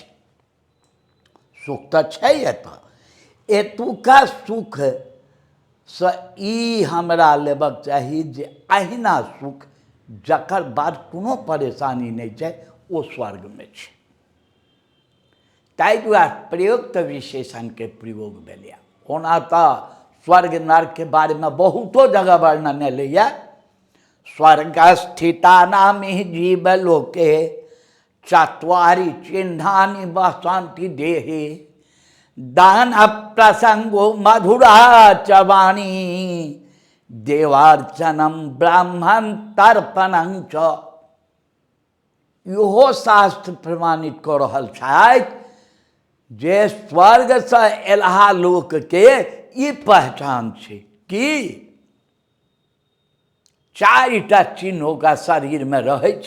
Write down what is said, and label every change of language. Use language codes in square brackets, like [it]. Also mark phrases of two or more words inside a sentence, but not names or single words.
[mai] सुख तो छै एतुका सुख से ई हमरा लेबक चाही जे अहिना सुख जकर बाद कोनो परेशानी नहीं छै ओ स्वर्ग में छै। ताहि दुआरे प्रयुक्त विशेषण के प्रयोग भेलै। ओना तो स्वर्ग नर्क के बारे में बहुतो जगह वर्णन एलैए। [sa] स्वर्ग स्थिता नामि जीवलोके चत्वारि चिन्हानि वसन्ति देहे दान प्रसंगो मधुरा च वाणी देवार्चनम ब्राह्मण तर्पणं च। [mai] इहो शास्त्र प्रमाणित कऽ रहल छथि जे स्वर्ग से एलहा लोक के ई पहचान छे कि चारिटा चिन्ह ओकरा शरीर में रहे छे।